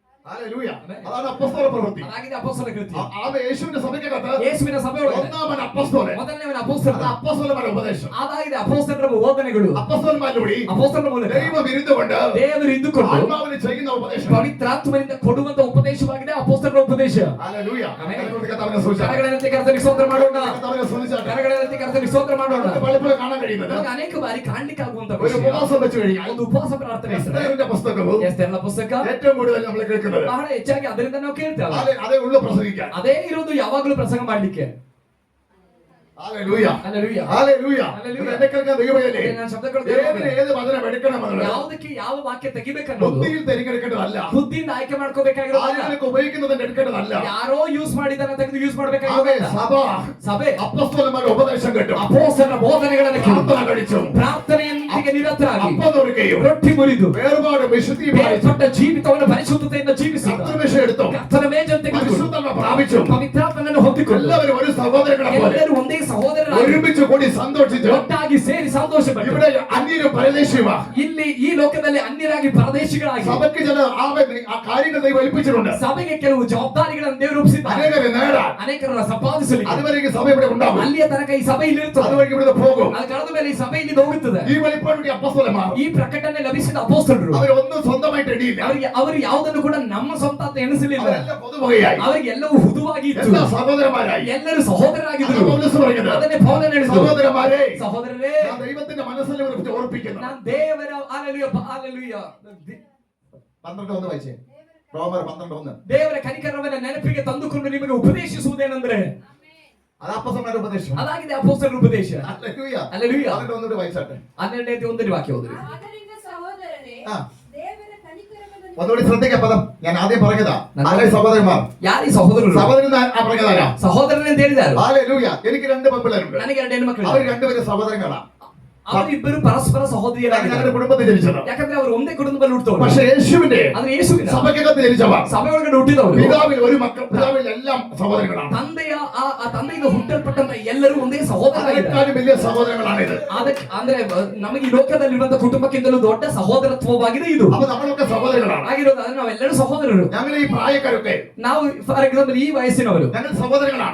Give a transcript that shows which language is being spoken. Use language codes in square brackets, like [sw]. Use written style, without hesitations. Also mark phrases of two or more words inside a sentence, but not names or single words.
[ml] ഹല്ലേലൂയ. അതാണ് അപ്പോസ്തല പ്രവൃത്തി. [kn] അതാಗಿದೆ ಅಪೊಸ್ತಲ ಕೃತ್ಯ. [ml] ആ യേശുവിന്റെ സഭയ്ക്കകത്ത് [kn] ಯೇಸುವಿನ ಸಭೆಯೊಳಗೆ [ml] ഒന്നാമൻ അപ്പോസ്തലൻ, [kn] ಮೊದಲನೇವನ ಅಪೊಸ್ತಲ, [ml] അത് അപ്പോസ്തലന്മാരുടെ ഉപദേശം. [kn] ಅದಾಗಿದೆ ಅಪೊಸ್ತಲರ ಬೋಧನೆಗಳು. [ml] അപ്പോസ്തലന്മാരിലൂടെ [kn] ಅಪೊಸ್ತಲರ ಮೂಲಕ [ml] ദൈവം ഇരുന്നുകൊണ്ട് [kn] ದೇವರು ಇದ್ದುಕೊಂಡು [ml] ആത്മാവിന് ചെയ്യുന്ന ഉപദേശം. [kn] ಪವಿತ್ರಾತ್ಮನಿಂದ ಕೊಡುವಂತ ಉಪದೇಶವಾಗಿದೆ ಅಪೊಸ್ತಲರ ಉಪದೇಶ. [ml] ഹല്ലേലൂയ. [kn] ಆಮೆನ್. [ml] കർത്താവിനെ സ്തുതിച്ചാട്ടെ. [kn] ಕರಗಳೆತ್ತಿ ಕರ್ತನಿಗೆ ಸ್ತೋತ್ರ ಮಾಡೋಣ. [ml] കർത്താവിനെ സ്തുതിച്ചാട്ടെ. [kn] ಕರಗಳೆತ್ತಿ ಕರ್ತನಿಗೆ ಸ್ತೋತ್ರ ಮಾಡೋಣ. [ml] നമുക്ക് പലപ്പോഴും കാണാൻ കഴിയുന്നത് [kn] ನಮಗೆ ಅನೇಕ ಬಾರಿ ಕಾಣಲಿಕ್ಕೆ ಆಗುವಂತ [ml] ഒരു [kn] ವಿಷಯ, [ml] ഉപവാസം വെച്ച് കഴിഞ്ഞാൽ [kn] ಒಂದು ಉಪವಾಸ ಪ್ರಾರ್ಥನೆ ಇರ್ತದೆ. [ml] എസ്തേറിന്റെ പുസ്തകവും [kn] ಎಸ್ತೇರನ ಪುಸ್ತಕ [ml] ഏറ്റവും കൂടുതൽ നമ്മൾ കേൾക്കുന്നത് [kn] ಬಹಳ ಹೆಚ್ಚಾಗಿ ಅದರಿಂದ ನಾವು ಕೇಳ್ತೇವೆ. [ml] അതേ ഉള്ളു പ്രസംഗിക്കാൻ. [kn] ಅದೇ ಇರೋದು ಯಾವಾಗಲೂ ಪ್ರಸಂಗ ಮಾಡ್ಲಿಕ್ಕೆ. [ml] ഹല്ലേലൂയ. [kn] ಹಲ್ಲೆಲೂಯಾ. [ml] ഹല്ലേലൂയ. ഹല്ലേലൂയ. എന്നെ കേൾക്കാൻ ദൈവമല്ലേ? [kn] ನಾನು ಶಬ್ದಗಳು [ml] ഏതിന് ഏത് വചനം എടുക്കണമെന്നുള്ളത് [kn] ಯಾವುದಕ್ಕೆ ಯಾವ ವಾಕ್ಯ ತೆಗಿಬೇಕನ್ನೋದು [ml] ബുദ്ധിയിൽ തിരഞ്ഞെടുക്കേണ്ടതല്ല. [kn] ಬುದ್ಧಿಯಿಂದ ಆಯ್ಕೆ ಮಾಡ್ಕೋಬೇಕಾಗಿರೋದಲ್ಲ. [ml] ആളുകൾക്ക് ഉപയോഗിക്കുന്നതിന് എടുക്കേണ്ടതല്ല. [kn] ಯಾರೋ ಯೂಸ್ ಮಾಡಿದಾರೆ ತೆಗೆದು ಯೂಸ್ [ml] ആമേൻ. [kn] ಮಾಡ್ಬೇಕಾಗಿರೋದಲ್ಲ. [ml] സഭ [kn] ಸಭೆ [ml] അപ്പോസ്തലന്മാരുടെ ഉപദേശം കേട്ടു, [kn] ಅಪೊಸ್ತಲರ ಬೋಧನೆಗಳನ್ನು ಕೇಳಿ [ml] പ്രാർത്ഥന കഴിച്ചു, [kn] ಪ್ರಾರ್ಥನೆಯೊಂದಿಗೆ ನಿರತರಾಗಿ [ml] അപ്പം നുറുക്കുകയും [kn] ರೊಟ್ಟಿ ಮುರಿದು [ml] വേർപാട് വിശുദ്ധിയും പാലിച്ചു, [kn] ಬೇರ್ಪಟ್ಟ ಜೀವಿತವನ್ನು ಪರಿಶುದ್ಧತೆಯಿಂದ ಜೀವಿಸಿದ [ml] കർത്തൃമേശ എടുത്തു, [kn] ಕರ್ತನ ಮೇಜನ್ನು ತೆಗೆದುಕೊಂಡು [ml] പരിശുദ്ധാത്മ പ്രാപിച്ചു. [kn] ಪವಿತ್ರಾತ್ಮನನ್ನು ಹೊಂದಿಕೊಂಡು [ml] എല്ലാവരും ഒരു സഹോദരങ്ങളെ പോലെ [kn] ಎಲ್ಲರೂ ಒಂದೇ ಸಹೋದರರಾಗಿ [ml] ഒരുമിച്ച് കൂടി സന്തോഷിച്ചു. [kn] ಒಟ್ಟಾಗಿ ಸೇರಿ ಸಂತೋಷಪಟ್ಟು [ml] ഇവിടെ അന്യരും പരദേശിയുമാ. [kn] ಇಲ್ಲಿ ಈ ಲೋಕದಲ್ಲಿ ಅನ್ಯರಾಗಿ ಪರದೇಶಿಗಳಾಗಿ [ml] സഭയ്ക്ക് ചില ആ കാര്യങ്ങൾ ദൈവം ഏൽപ്പിച്ചിട്ടുണ്ട്. [kn] ಸಭೆಗೆ ಕೆಲವು ಜವಾಬ್ದಾರಿಗಳನ್ನು ದೇವರು ಒಪ್ಪಿಸಿದ್ದಾರೆ. [ml] അനേകരെ നേടാൻ [kn] ಅನೇಕರನ್ನ ಸಂಪಾದಿಸಲಿಕ್ಕೆ [ml] അതുവരെയും സഭ ഇവിടെ ഉണ്ടാവും. [kn] ಅಲ್ಲಿಯ ತನಕ ಈ ಸಭೆ ಇಲ್ಲಿರುತ್ತದೆ. [ml] അതുവരെ ഇവിടുന്ന് പോകും. [kn] ಅದು ಕಳೆದ ಮೇಲೆ ಈ ಸಭೆ ಇಲ್ಲಿ ಹೋಗುತ್ತದೆ. [ml] ഈ വെളിപ്പാടിന്റെ അപ്പോസ്തലന്മാർ [kn] ಈ ಪ್ರಕಟಣೆ ಲಭಿಸಿದ ಅಪೊಸ್ತಲರು [ml] അവരൊന്നും സ്വന്തമായിട്ട് എണ്ണിയില്ല. [kn] ಅವರು ಯಾವುದನ್ನು ಕೂಡ ನಮ್ಮ ಸ್ವಂತ ಅಂತ ಎಣಿಸಲಿಲ್ಲ. [ml] അവരെല്ലാം പൊതുവകയായി, [kn] ಅವರಿಗೆ ಎಲ್ಲವೂ ಹುದುವಾಗಿ ಇತ್ತು. [ml] എല്ലാ സഹോദരന്മാരായി. [kn] ಎಲ್ಲರೂ ಸಹೋದರರಾಗಿದ್ದರು. [ml] അതാണ് പൗലോസ് പറയുന്നത്. [kn] ಅದನ್ನೇ ಪೌಲನು ಹೇಳಿದರು, [ml] സഹോദരന്മാരെ, [kn] ಸಹೋದರರೇ, [ml] ഞാൻ ദൈവത്തിന്റെ മനസ്സിനെ കുറിച്ച് ഓർപ്പിക്കുന്നു. [kn] ನಾನು ದೇವರ [ml] ഹല്ലേലൂയ ഹല്ലേലൂയ 12:1 വായിച്ചേ. റോമർ 12:1. [kn] ದೇವರ ಕನಿಕರವನ್ನ ನೆನಪಿಗೆ ತಂದುಕೊಂಡು ನಿಮಗೆ ಉಪದೇಶಿಸುವುದೇನೆಂದ್ರೆ, [ml] അത് അപ്പോസ്തലന്മാരുടെ ഉപദേശം. [kn] ಅದಾಗಿದೆ ಅಪೊಸ್ತಲರ ಉಪದೇಶ. [ml] ഹല്ലേലൂയ. ഹല്ലേലൂയ. അതുകൊണ്ട് ഒന്നുകൂടി വായിച്ചാട്ടെ. [kn] 12:1 ವಾಕ್ಯ ಓದಿರಿ. ಆದ್ದರಿಂದ ಸಹೋದರರೇ, [ml] ആ. [kn] ದೇವರ ಕನಿಕರವನ್ನು [ml] ഒന്നുകൂടി ശ്രദ്ധിക്കുക പദം. ഞാൻ ആദ്യം പറഞ്ഞതാ. ആരെ സഹോദരന്മാർ? [kn] ಯಾರು ಈ ಸಹೋದರರು? [ml] സഹോദരൻ പറഞ്ഞതാരാ? [kn] ಸಹೋದರನೇ ಅಂತ ಹೇಳಿದ್ದಾರೆ. [ml] ഹല്ലേലൂയ. എനിക്ക് 2 പെൺപിള്ളേരുണ്ട്. [kn] ನನಗೆ 2 ಹೆಣ್ಣು ಮಕ್ಕಳು. [ml] അവർ രണ്ടുപേരും സഹോദരങ്ങളാ. [kn] ಅವರಿಬ್ಬರು ಪರಸ್ಪರ ಸಹೋದರಿಯರಾಗಿದ್ದಾರೆ. [ml] ഞങ്ങളുടെ കുടുംബത്തിൽ ജനിച്ചത്. [kn] ಯಾಕಂದ್ರೆ ಅವರು ಒಂದೇ ಕುಟುಂಬದಲ್ಲಿ ಹುಟ್ಟಿದವರು. [ml] പക്ഷേ യേശുവിന്റെ [kn] ಆದ್ರೆ ಯೇಸುವಿನ [ml] സഭയ്ക്കകത്ത് ജനിച്ചവർ [kn] ಸಭೆ ಒಳಗಡೆ ಹುಟ್ಟಿದವರು [ml] പിതാവിൽ ഒരു മക്കൾ, പിതാവിൽ എല്ലാം സഹോദരങ്ങളാണ്. [kn] ತಂದೆಯ ಆ ತಂದೆಯಿಂದ ಹುಟ್ಟಲ್ಪಟ್ಟಂತ ಎಲ್ಲರೂ ಒಂದೇ ಸಹೋದರರಾಗಿದ್ದಾರೆ. [ml] അതിനേക്കാളും വലിയ സഹോദരങ്ങളാണ് ഇത്. [kn] ಅದಕ್ಕೆ ಅಂದ್ರೆ ನಮಗೆ ಈ ಲೋಕದಲ್ಲಿರುವಂತ ಕುಟುಂಬಕ್ಕಿಂತಲೂ ದೊಡ್ಡ ಸಹೋದರತ್ವವಾಗಿದೆ ಇದು. [ml] അപ്പൊ നമ്മളൊക്കെ സഹോദരങ്ങളാണ്. [kn] ಆಗಿರೋದು ಅಂದ್ರೆ ನಾವೆಲ್ಲರೂ ಸಹೋದರರು. [ml] ഞങ്ങൾ ഈ പ്രായക്കാരൊക്കെ [kn] ನಾವು [en] for example [kn] ಈ ವಯಸ್ಸಿನವರು [ml] ഞങ്ങൾ സഹോദരങ്ങളാണ്.